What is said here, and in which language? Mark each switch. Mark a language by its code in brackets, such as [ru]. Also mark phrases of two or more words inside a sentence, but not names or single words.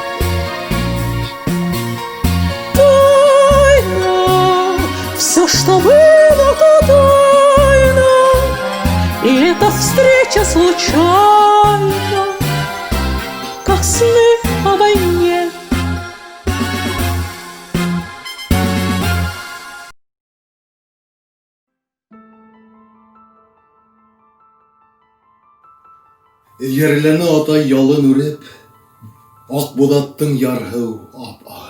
[ru] Тайна, все, что было, то тайна, и эта встреча случайна, как сны о войне. [ba] Ерләне атай ялын үреп, ак булаттың ярһыу ап-агын.